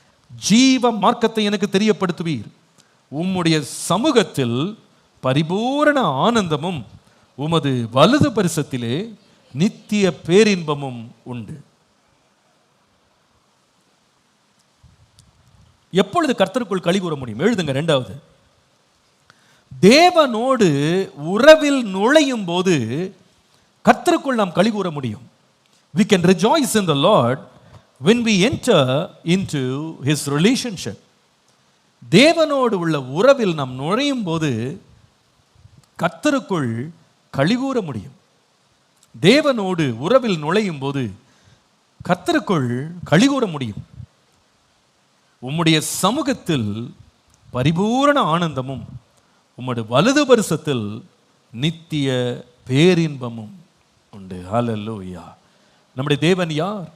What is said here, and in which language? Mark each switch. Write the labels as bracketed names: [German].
[Tamil] ஜீவ மார்க்கத்தை எனக்கு தெரியப்படுத்துவீர், உம்முடைய சமூகத்தில் பரிபூரண ஆனந்தமும் உமது வலது பரிசத்திலே நித்திய பேரின்பமும் உண்டு. எப்பொழுது கர்த்தருக்குள் களிகூற முடியும்? எழுதுங்க. இரண்டாவது, தேவனோடு உறவில் நுழையும் போது கர்த்தருக்குள் நாம் களிகூற முடியும். [English] We can rejoice in the Lord when we enter into his relationship. [Tamil] தேவனோடு உள்ள உறவில் நாம் நுழையும் போது கர்த்தருக்குள் களிகூற முடியும். தேவனோடு உறவில் நுழையும் போது கர்த்தருக்குள் களிகூற முடியும். உம்முடைய சமூகத்தில் பரிபூரண ஆனந்தமும் உம்முடைய வலது பரிசத்தில் நித்திய பேரின்பமும் உண்டு. ஹல்லேலூயா. நம்முடைய தேவன் யார்?